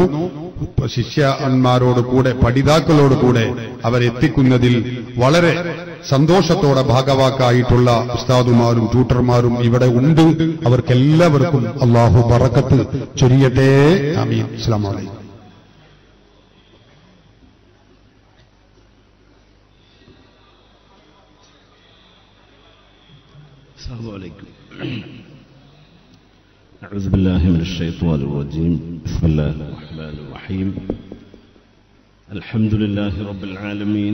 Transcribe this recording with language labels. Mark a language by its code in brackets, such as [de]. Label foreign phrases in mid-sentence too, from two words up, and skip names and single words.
[ml] ശിഷ്യന്മാരോട് കൂടെ പഠിതാക്കളോട് കൂടെ അവരെത്തിക്കുന്നതിൽ വളരെ സന്തോഷത്തോടെ ഭാഗവാക്കായിട്ടുള്ള ഉസ്താദുമാരും ട്യൂട്ടർമാരും ഇവിടെ ഉണ്ട്. അവർക്കെല്ലാവർക്കും അല്ലാഹു ബറക്കത്ത് ചൊരിയട്ടെ. [ar] آمين. السلام عليكم. السلام عليكم. أعوذ بالله من الشيطان الرجيم. بسم الله الرحمن الرحيم. الحمد لله رب العالمين.